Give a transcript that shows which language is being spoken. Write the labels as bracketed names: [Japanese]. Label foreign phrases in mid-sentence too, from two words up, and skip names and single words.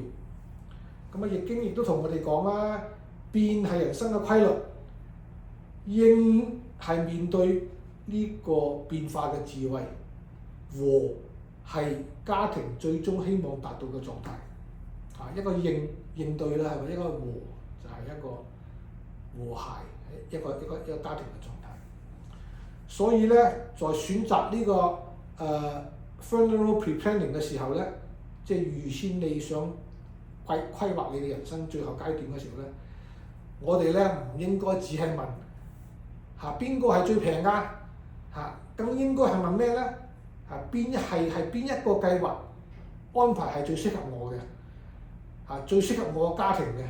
[Cantonese] 咁啊，易經亦都同我哋講啦，變係人生嘅規律，應係面對呢個變化嘅智慧，和係家庭最終希望達到嘅狀態。一個應對啦，係咪？一個和就係一個和諧，一個家庭嘅狀態。所以咧，在選擇呢個 [English] funeral pre-planning [Cantonese] 嘅時候咧，即係預先你想規劃你嘅人生最後階段嘅時候咧，我哋咧唔應該只係問邊個係最平㗎，咁應該係問咩咧？邊一個計劃安排係最適合我嘅，最適合我個家庭嘅。